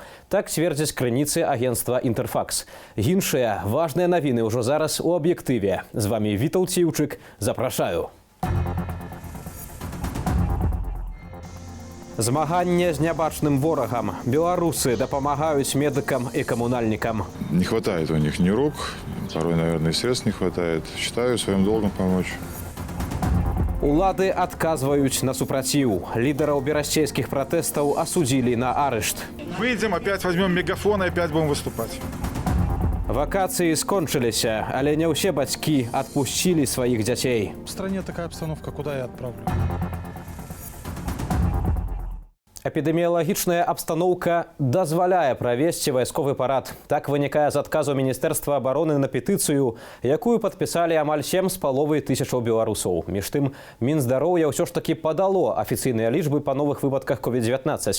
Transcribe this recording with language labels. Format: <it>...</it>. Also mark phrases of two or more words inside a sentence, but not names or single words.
<be>Так цвердзяць крыніцы агентства «Интерфакс». Іншыя важныя навіны ўжо зараз у аб'ектыве. З вами Вітаўт Ціўчык. Запрашаю. Змаганне з нябачным ворагам. Беларусы дапамагаюць медыкам і камунальнікам.</be> <ru>Не хватает у них ни рук, порой, наверное, и средств не хватает. Считаю своим долгом помочь.</ru> <be>Улады адказваюць на супраціў. Лідараў берасцейскіх пратэстаў асудзілі на арышт.</be> <ru>Выйдем, опять возьмем мегафон и опять будем выступать.</ru> <be>Вакацыі скончыліся, але не ўсе бацькі адпусцілі сваіх дзяцей.</be> <ru>В стране такая обстановка, куда я отправлю?</ru> <be>Эпідэміялагічная абстаноўка дазваляе правесці вайсковы парад. Так вынікае з адказу Міністэрства абароны на петыцыю, якую падпісалі амаль 7,5 тысячаў беларусаў. Між тым, Мінздароўя ўсё ж такі падало афіцыйныя лічбы па новых выпадках COVID-19.</be>